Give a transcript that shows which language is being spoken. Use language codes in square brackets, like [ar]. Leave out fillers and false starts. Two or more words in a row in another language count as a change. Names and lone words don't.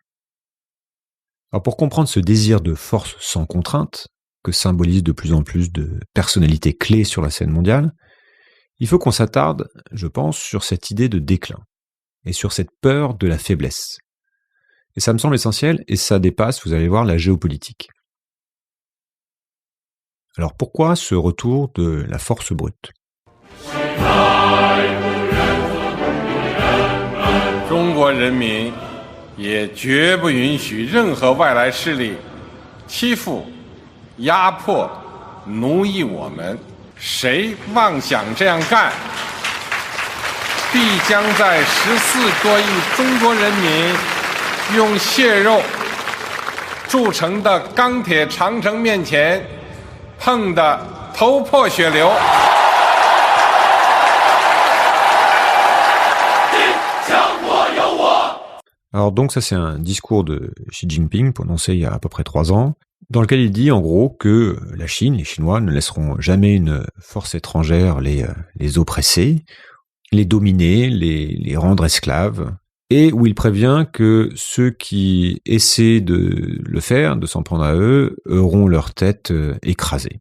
[fr] Alors pour comprendre ce désir de force sans contrainte, que symbolise de plus en plus de personnalités clés sur la scène mondiale, il faut qu'on s'attarde, je pense, sur cette idée de déclin, et sur cette peur de la faiblesse. Et ça me semble essentiel, et ça dépasse, vous allez voir, la géopolitique. Alors pourquoi ce retour de la force brute ? [zh] 中国人民也绝不允许任何外来势力欺负、压迫、奴役我们。谁妄想这样干，必将在14多亿中国人民用血肉铸成的钢铁长城面前碰得头破血流。 [fr] Alors donc ça c'est un discours de Xi Jinping prononcé il y a à peu près 3 ans, dans lequel il dit en gros que la Chine, les Chinois ne laisseront jamais une force étrangère les oppresser, les dominer, les rendre esclaves, et où il prévient que ceux qui essaient de le faire, de s'en prendre à eux, auront leur tête écrasée.